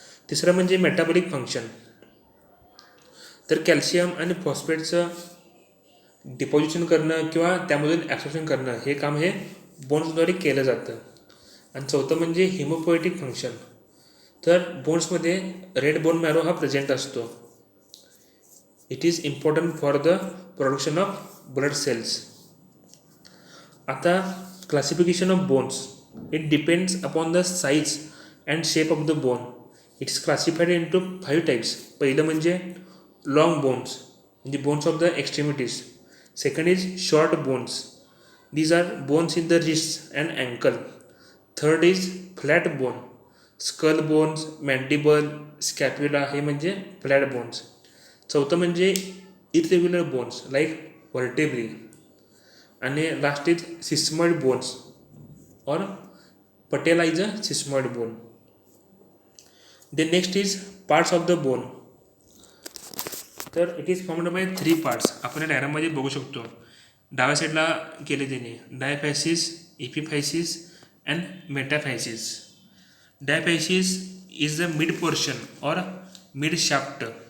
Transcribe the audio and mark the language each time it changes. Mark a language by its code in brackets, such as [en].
[mr] तिसरं म्हणजे metabolic function. तर कॅल्शियम आणि फॉस्फेटचं डिपॉझिशन करणं किंवा त्यामधून ॲब्सॉर्प्शन करणं हे काम हे बोन्सद्वारे केलं जातं. आणि चौथं म्हणजे हिमोपोएटिक फंक्शन. तर बोन्समध्ये रेड बोन मॅरो हा प्रेझेंट असतो. [en] It is important for the production of blood cells. आता classification of bones, it depends upon the size and shape of the bone. It is classified into 5 types. [mr] पहिलं म्हणजे [en] long bones, म्हणजे bones of the extremities. Second is short bones. These are bones in the wrists and ankle. Third is flat bone. Skull bones, mandible, scapula [mr] हे म्हणजे [en] flat bones. [mr] चौथं म्हणजे [en] irregular bones like vertebrae. आणि last is sesamoid bones और patella is a sesamoid bone. The next is parts of the bone. [mr] तर [en] It is formed by 3 parts. [mr] आपण या डायग्राममध्ये बघू शकतो. डाव्या साईडला केले त्याने डायफॅसिस, इपिफॅसिस and मेटाफॅसिस. [en] Diaphysis is the mid portion or mid shaft.